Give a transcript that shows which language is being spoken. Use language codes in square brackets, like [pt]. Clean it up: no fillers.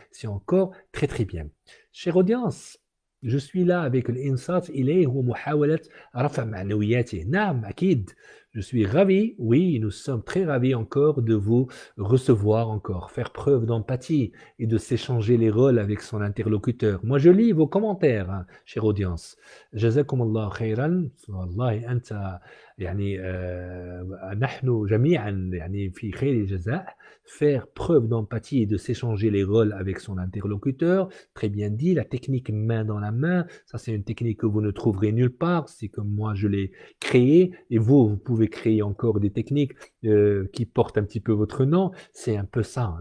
[fr] C'est encore très très bien. Chère audience, je suis là avec [ar] الإنصات إليه ومحاولة رفع معنوياته. نعم أكيد. [fr] Je suis ravi, oui, nous sommes très ravis encore de vous recevoir encore, faire preuve d'empathie et de s'échanger les rôles avec son interlocuteur. Moi, je lis vos commentaires, hein, chère audience. [ar] جزاكم الله خيرا. والله أنت يعني نحن جميعا يعني في خير الجزاء. [fr] Faire preuve d'empathie et de s'échanger les rôles avec son interlocuteur. Très bien dit, la technique main dans la main, ça c'est une technique que vous ne trouverez nulle part. C'est comme moi je l'ai créée et vous pouvez créer encore des techniques qui portent un petit peu votre nom. C'est un peu ça.